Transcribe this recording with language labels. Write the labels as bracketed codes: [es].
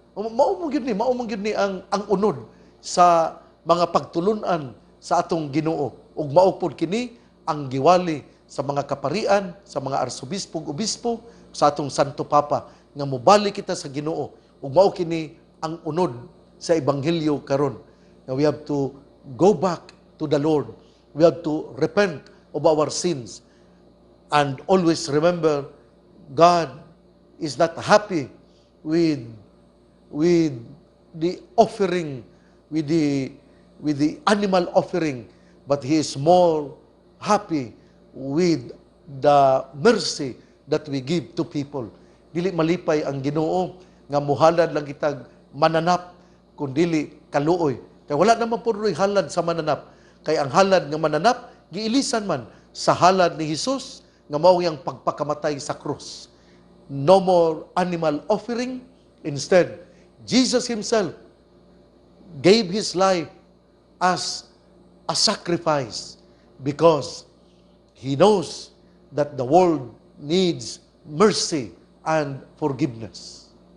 [ceb] Mao gyud ni ang unod sa mga pagtulunan sa atong Ginoo. Ug mao pod kini ang giwali sa mga kaparian, sa mga arsobispo ug obispo, sa atong Santo Papa nga mobalik kita sa Ginoo. Ug mao kini ang unod sa ebanghelyo karon. [en] Nga we have to go back to the Lord. We have to repent of our sins and always remember God is not happy with the offering, with the animal offering, but He is more happy with the mercy that we give to people. [ceb] Dili malipay ang Ginoo nga muhalad lang kitag mananap kundili kaluoy. Kay wala naman po halad sa mananap. Kay ang halad nga mananap giilisan man sa halad ni Jesus nga mao yang pagpakamatay sa krus. [en] No more animal offering. Instead, Jesus Himself gave His life as a sacrifice because He knows that the world needs mercy and forgiveness.